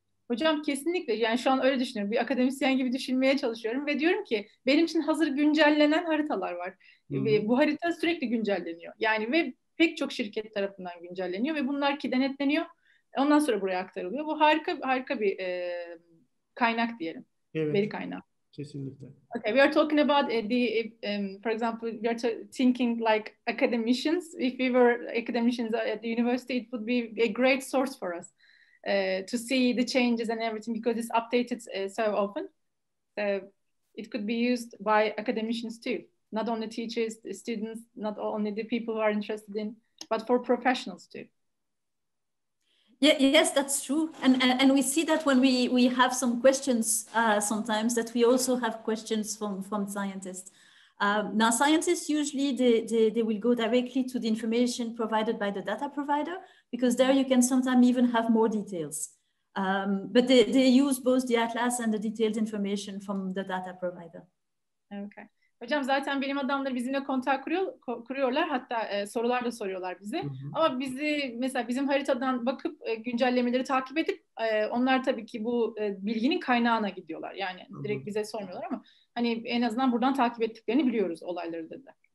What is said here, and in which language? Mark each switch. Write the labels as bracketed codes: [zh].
[tr] Hocam kesinlikle, yani şu an öyle düşünüyorum. Bir akademisyen gibi düşünmeye çalışıyorum ve diyorum ki benim için hazır güncellenen haritalar var. Ve bu harita sürekli güncelleniyor. Yani ve pek çok şirket tarafından güncelleniyor ve bunlar ki denetleniyor. Ondan sonra buraya aktarılıyor. Bu harika bir kaynak diyelim. Evet. Veri kaynağı. Kesinlikle. [en] Okay, we are talking about for example, we are thinking like academicians. If we were academicians at the university, it would be a great source for us to see the changes and everything because it's updated so often. So it could be used by academicians too, not only teachers, students, not only the people who are interested in, but for professionals too. Yeah, yes, that's true. And we see that when we have some questions sometimes that we also have questions from scientists. Now, scientists usually, they will go directly to the information provided by the data provider because there you can sometimes even have more details. But they use both the atlas and the detailed information from the data provider. Okay. [tr] Hocam zaten bilim adamları bizimle kontak kuruyorlar. Hatta sorular da soruyorlar bize. Ama bizi mesela bizim haritadan bakıp güncellemeleri takip edip onlar tabii ki bu bilginin kaynağına gidiyorlar. Yani direkt bize sormuyorlar ama hani en azından buradan takip ettiklerini biliyoruz olayları dedi.